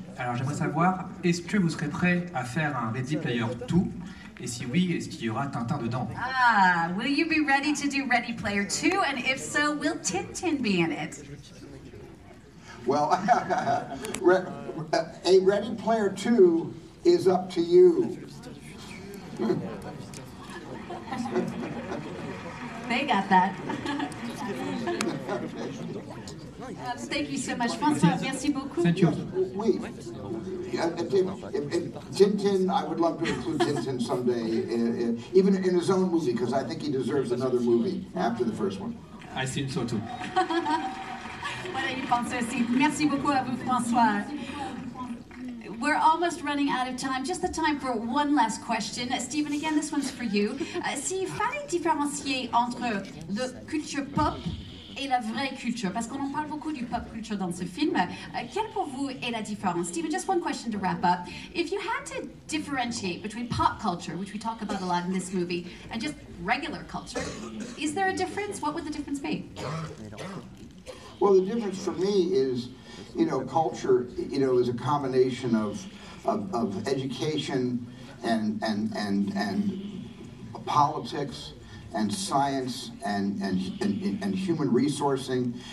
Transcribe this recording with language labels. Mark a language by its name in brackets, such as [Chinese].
[French] Alors j'aimerais savoir, est-ce que vous serez prêt à faire un Ready Player 2? Et si oui, est-ce qu'il y aura Tintin dedans? [English] Ah, will you be ready to do Ready Player 2? And if so, will Tintin be in it? Well, a Ready Player 2 is up to you. They got that. Thank you so much, François. [French] Merci beaucoup. [English] Thank you. [French] Oui. [English] Tintin, I would love to include Tintin someday, even in his own movie, because I think he deserves another movie after the first one. I think so too. [French] Voilà, il pense aussi. Merci beaucoup à vous, François. [English] We're almost running out of time. Just the time for one last question. Stephen, again, this one's for you. [French] S'il fallait différencier entre la culture pop et la vraie culture, parce qu'on en parle beaucoup du pop culture dans ce film, quelle pour vous est la différence? [English] Stephen, just one question to wrap up. If you had to differentiate between pop culture, which we talk about a lot in this movie, and just regular culture, is there a difference? What would the difference be? Well, the difference for me is, culture, is a combination of education and politics and science and human resourcing.